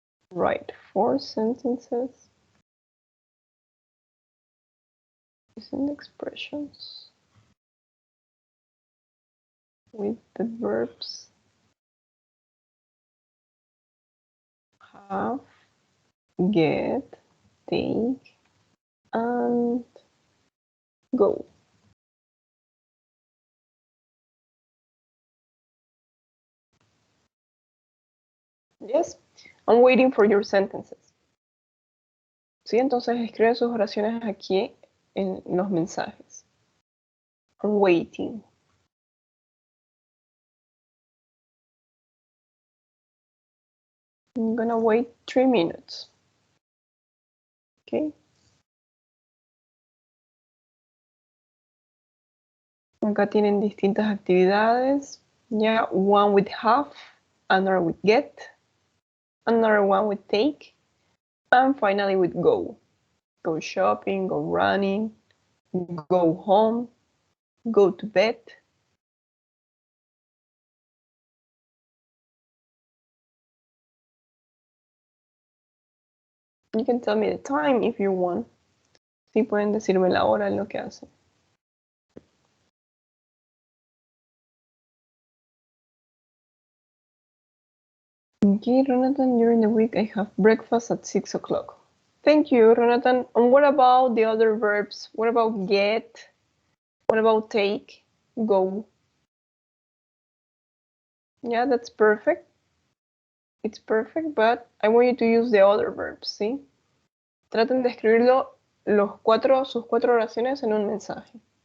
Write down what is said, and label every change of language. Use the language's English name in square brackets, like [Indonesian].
[English] Write 4 sentences using expressions with the verbs have, get, take, and go. Yes, I'm waiting for your sentences. [Spanish] Sí, entonces escriben sus oraciones aquí en los mensajes. [English] I'm waiting. I'm gonna wait 3 minutes. Okay. [Spanish] Acá tienen distintas actividades. [English] Yeah, one with have, another with get, another one with take, and finally with go. Go shopping, go running, go home, go to bed. You can tell me the time if you want. [Spanish] Sí, pueden decirme la hora en lo que hacen. [English] Okay, Ronatan, during the week I have breakfast at 6 o'clock. Thank you, Ronatan. And what about the other verbs? What about get? What about take? Go? Yeah, that's perfect. It's perfect, but I want you to use the other verbs, ¿sí? [Spanish] Traten de escribirlo sus cuatro oraciones en un mensaje.